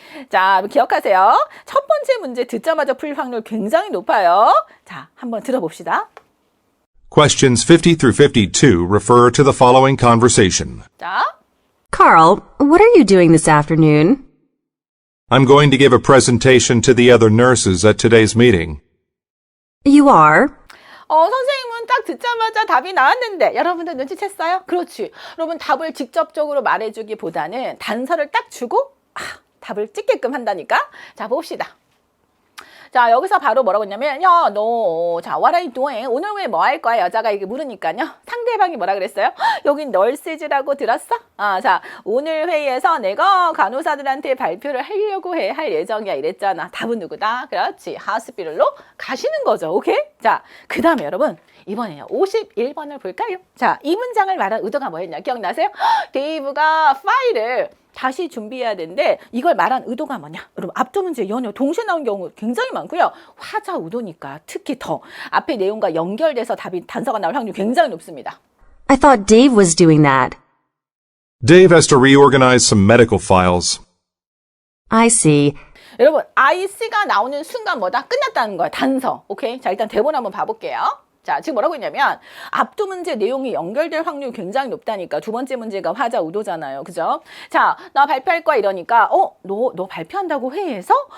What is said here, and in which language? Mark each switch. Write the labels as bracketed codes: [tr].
[ko] 자, 기억하세요. 첫 번째 문제 듣자마자 풀 확률 굉장히 높아요. 자, 한번 들어봅시다. [en] Questions 50 through 52 refer to the following conversation. [ko] 자, [en] Carl, what are you doing this afternoon? I'm going to give a presentation to the other nurses at today's meeting. You are? [ko] 선생님은 딱 듣자마자 답이 나왔는데 여러분들 눈치챘어요? 그렇지. 여러분 답을 직접적으로 말해주기보다는 단서를 딱 주고 답을 찍게끔 한다니까. 자, 봅시다. 자, 여기서 바로 뭐라고 했냐면 야, 너 자, [en] what are you doing? [ko] 오늘 왜 뭐 할 거야? 여자가 이게 물으니까요. 상대방이 뭐라 그랬어요? 여긴 널스즈라고 들었어? 자, 오늘 회의에서 내가 간호사들한테 발표를 하려고 할 예정이야 이랬잖아. 답은 누구다? 그렇지. 하스피tal로 가시는 거죠. 오케이? 자, 그 다음에 여러분 이번에요. 51번을 볼까요? 자, 이 문장을 말한 의도가 뭐였냐? 기억나세요? 데이브가 파일을 다시 준비해야 되는데 이걸 말한 의도가 뭐냐? 여러분 앞두 문제 연어 동시에 나온 경우 굉장히 많고요. 화자 의도니까 특히 더 앞에 내용과 연결돼서 답이 단서가 나올 확률이 굉장히 높습니다. [en] I thought Dave was doing that. Dave has to reorganize some medical files. I see. [ko] 여러분 IC가 나오는 순간 뭐다? 끝났다는 거야. 단서. 오케이? 자 일단 대본 한번 봐볼게요. 자, 지금 뭐라고 했냐면 앞두 문제 내용이 연결될 확률이 굉장히 높다니까. 두 번째 문제가 화자 의도잖아요. 그죠? 자, 나 발표할 거야 이러니까 너 발표한다고 회의에서?